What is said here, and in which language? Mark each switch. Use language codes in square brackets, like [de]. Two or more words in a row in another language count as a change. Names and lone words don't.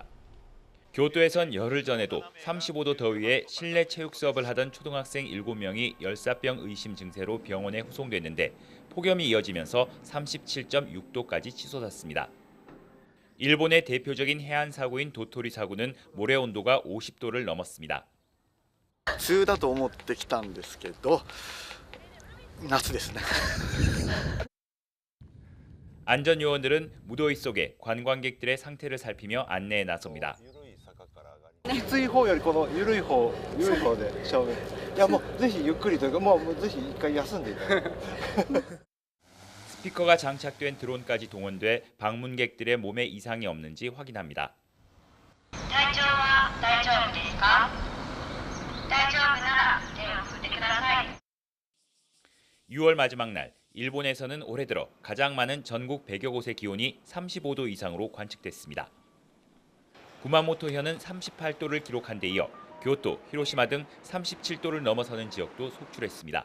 [ko] 교토에선 열흘 전에도 35도 더위에 실내 체육 수업을 하던 초등학생 7명이 열사병 의심 증세로 병원에 후송됐는데 폭염이 이어지면서 37.6도까지 치솟았습니다. 일본의 대표적인 해안 사고인 도토리 사고는 모래 온도가 50도를 넘었습니다. [ja] 普通だと思ってきたんですけど夏ですね. [ko] 안전요원들은 무더위 속에 관광객들의 상태를 살피며 안내에 나섭니다. [ja] きつい方よりこの緩い方で勝負。いやもうぜひゆっくりというかもうぜひ一回休んでいただく。 [ko] 스피커가 장착된 드론까지 동원돼 방문객들의 몸에 이상이 없는지 확인합니다. [ja] 体調は大丈夫ですか? 大丈夫なら手を振ってください. [ko] 6월 마지막 날 일본에서는 올해 들어 가장 많은 전국 100여 곳의 기온이 35도 이상으로 관측됐습니다. 구마모토현은 38도를 기록한 데 이어 교토, 히로시마 등 37도를 넘어서는 지역도 속출했습니다.